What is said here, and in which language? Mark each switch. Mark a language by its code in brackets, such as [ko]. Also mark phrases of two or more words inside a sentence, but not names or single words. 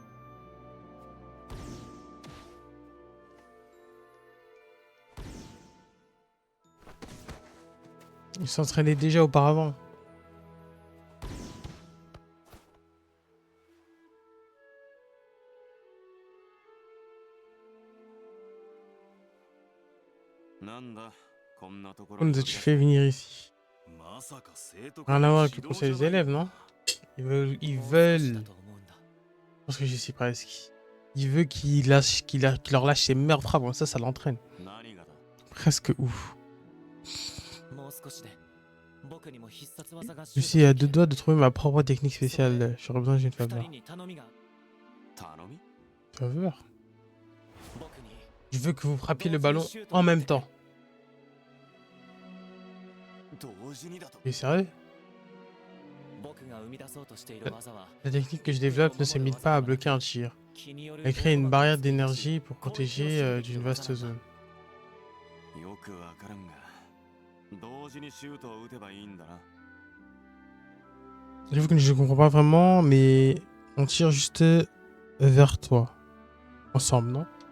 [fr] Il s'entraînait déjà auparavant. Pourquoi nous as-tu fait venir ici? [ja] まさか生徒 [fr] Rien à [ja] 会 [fr] voir [ja] の [fr] avec [ja] 指 [fr] le [ja] 導 [fr] conseil [ja] 者 [fr] des [ja] だよ [fr] élèves, non? Ils veulent. Je pense que j'y suis presque. Il veut qu'il lâche, qu'il leur lâche ses meilleures frappes, comme ça l'entraîne. [ja] 何がだ [fr] Presque ouf. [ja] もう少しで僕にも必殺技が [fr] Je suis à deux doigts de trouver ma propre technique spéciale. J'aurais besoin d'une [ja] 二 [fr] faveur. [ja] 人に頼みが頼み [fr] Faveur? [ja] 僕に [fr] Je veux que vous frappiez le ballon en même temps. [ja] 同時にだと。 [fr] Tu es sérieux? [ja] 僕が生み出そうとしている技は [fr] La technique que je développe ne se limite pas à bloquer un tir. [ja] 気による [fr] Elle crée une barrière d'énergie pour protéger d'une vaste zone. [ja] よくわからんが同時にシュートを打てばいいんだな [fr] J'avoue que je ne comprends pas vraiment, mais on tire juste vers toi. Ensemble, non?